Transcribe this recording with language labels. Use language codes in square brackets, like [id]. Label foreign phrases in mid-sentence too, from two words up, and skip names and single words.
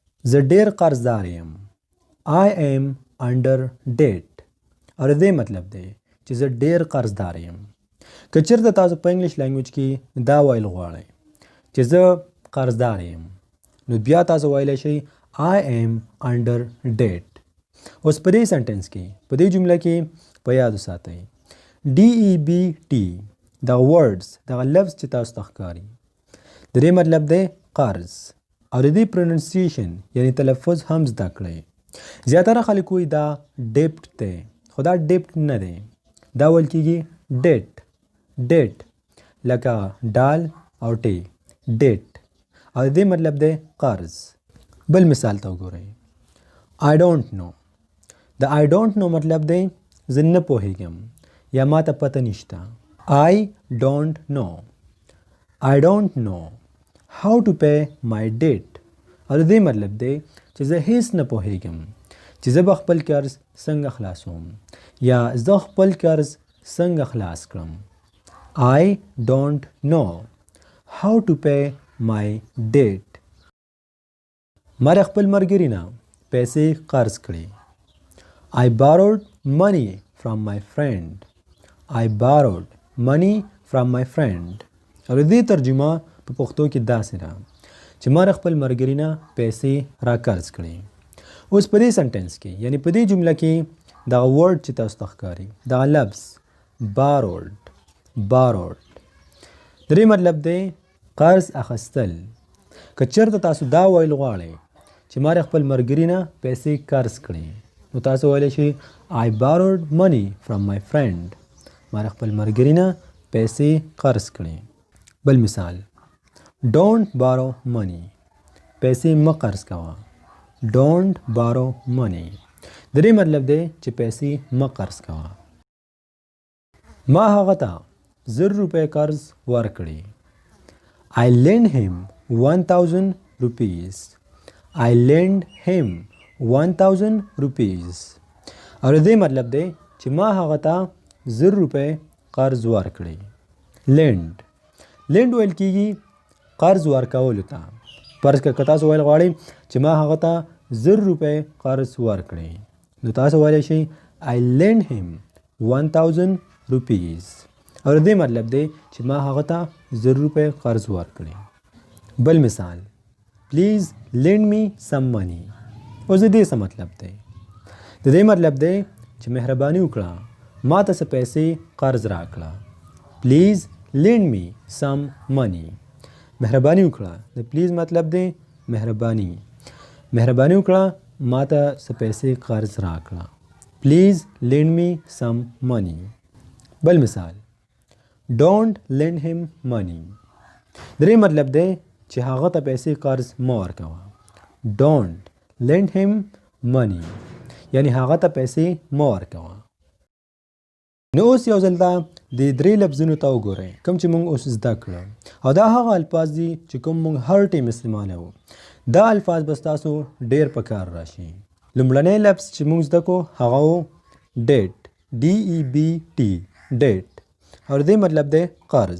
[ps] زه ډیر قرضدار یم. [en] I am under debt. [ps] اور دې مطلب دی چې زه ډیر قرضدار یم. که چېرته تاسو په [en] English language [ps] کې دا ویل غواړئ چې زه قرضدار یم نو بیا تاسو ویلی شئ [en] I am under debt. [ps] اوس په دې سنټنس کې په دې جمله کې په یاد وساتئ DEBT دغه ورډز دغه لفظ چې تاسو ته ښکاري د دې مطلب دی قرض او د دې پروننسیشن یعنی تلفظ هم زده کړئ. زیاتره خلک وایي دا ډیپټ دی خو دا ډیپټ نه دی دا ویل کېږي ډیټ لکه ډال او ټی ډیټ او د دې مطلب دی قرض. بل مثال ته وګورئ [en] I don't know. [ps] د [en] I don't know [ps] مطلب دی زه نه پوهیږم یا ما ته پته نشته. [en] I don't know how to pay my debt. [ps] او د دې مطلب دی چې زه هیڅ نه پوهیږم چې زه به خپل قرض څنګه خلاصوم یا زه خپل قرض څنګه خلاص کړم. [en] I don't know how to pay my debt. [ps] ما د خپل ملګري نه پیسې قرض کړې. [en] I borrowed money from my friend. [ps] او د دې ترجمه په پښتو کې داسې ده چې ما د خپل ملګري نه پیسې را قرض کړې. اوس په دې سنټنس کې یعنی په دې جمله کې دغه ورډ چې تاسو ته ښکاري دغه لفظ borrowed د دې مطلب دی قرض اخیستل. که چېرته تاسو دا ویل غواړئ چې ما د خپل ملګري نه پیسې قرض کړې نو تاسو ویلی شئ [en] I borrowed money from my friend. [ps] ما د خپل ملګري نه پیسې قرض کړې. بل مثال [en] Don't borrow money. [ps] پیسې مه قرض کوه. [en] Don't borrow money. [ps] د دې مطلب دی چې پیسې مه قرض کوه. ما هغه ته 1000 روپۍ قرض ورکړي. [en] I lent him 1000 rupees. [ps] او د دې مطلب دی چې ما هغه ته 1000 روپۍ قرض ورکړي. lend ویل کېږي قرض ورکولو ته. فرض که تاسو ویل غواړئ چې ما هغه ته 1000 روپۍ قرض ورکړي نو تاسو ویلی شئ [en] I lent him 1000 rupees. [ps] او د دې مطلب دی چې ما هغه ته 1000 روپۍ قرض ورکړي. بل مثال [en] Please lend me some money. [ps] اوس د دې څه مطلب دی؟ د دې مطلب دی چې مهرباني وکړه ما ته څه پیسې قرض راکړه. [en] Please lend me some money. [ps] مهرباني وکړه. د پلیز مطلب دی مهرباني وکړه ما ته څه پیسې قرض راکړه. [en] Please lend me some money. [ps] بل مثال [en] Don't lend him money. [ps] د دې مطلب دی چې هغه ته پیسې قرض مه ورکوه. [en] Don't lend him money [ps] یعنی هغه ته پیسې مه ورکوه. نو اوس یو ځل دا د 3 لفظونو ته وګورئ کوم چې موږ اوس زده کړل او دا هغه الفاظ دي چې کوم موږ هر ټیم استعمالوو. دا الفاظ به ستاسو ډېر په کار راشي. لومړنی لفظ چې موږ زده کړو هغه و ډیټ DEBT ډیټ او دې مطلب دی قرض.